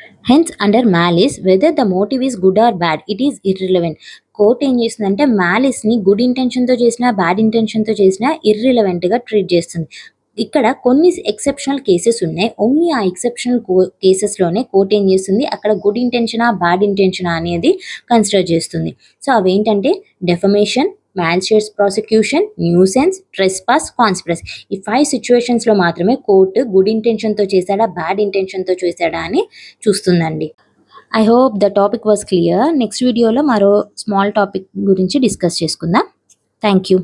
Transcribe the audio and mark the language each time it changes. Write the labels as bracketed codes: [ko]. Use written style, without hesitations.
[en] Hence under malice whether the motive is good or bad it is irrelevant. [te] Court ఏం చేస్తుందంటే మ్యాలిస్ని good ఇంటెన్షన్తో చేసినా bad ఇంటెన్షన్తో చేసినా ఇర్రిలవెంట్గా treat చేస్తుంది. ఇక్కడ కొన్ని ఎక్సెప్షనల్ కేసెస్ ఉన్నాయి. ఓన్లీ ఆ ఎక్సెప్షనల్ కేసెస్లోనే కోర్ట్ ఏం చేస్తుంది అక్కడ గుడ్ ఇంటెన్షనా బ్యాడ్ ఇంటెన్షనా అనేది కన్సిడర్ చేస్తుంది. సో అవేంటంటే [en] Defamation, malicious prosecution, nuisance, trespass, conspiracy. [te] ఈ 5 సిచ్యువేషన్స్లో మాత్రమే కోర్టు గుడ్ ఇంటెన్షన్తో చేశాడా బ్యాడ్ ఇంటెన్షన్తో చేశాడా అని చూస్తుందండి. [en] I hope the topic was clear. [te] Next వీడియోలో మరో స్మాల్ టాపిక్ గురించి డిస్కస్ చేసుకుందాం. Thank you.